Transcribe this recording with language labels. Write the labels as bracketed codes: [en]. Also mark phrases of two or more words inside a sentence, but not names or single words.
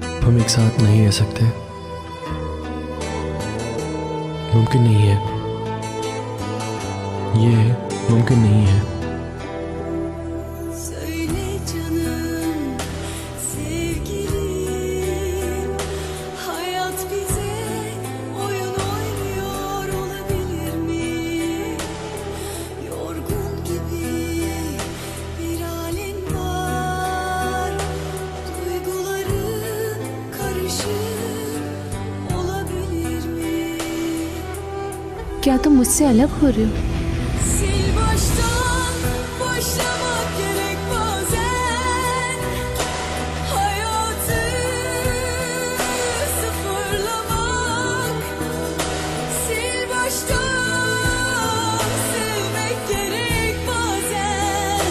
[hi] हम एक साथ नहीं रह सकते, मुमकिन नहीं है, ये मुमकिन नहीं है। [tr] Söyle canım, sevgilim, hayat bize oyun oynuyor olabilir mi? Yorgun gibi bir halin var, duyguların karışık olabilir mi? [hi] क्या तुम मुझसे अलग हो रहे हो? [tr] Sil baştan başlamak gerek bazen. Hayatı sıfırlamak. Sil baştan sevmek gerek bazen.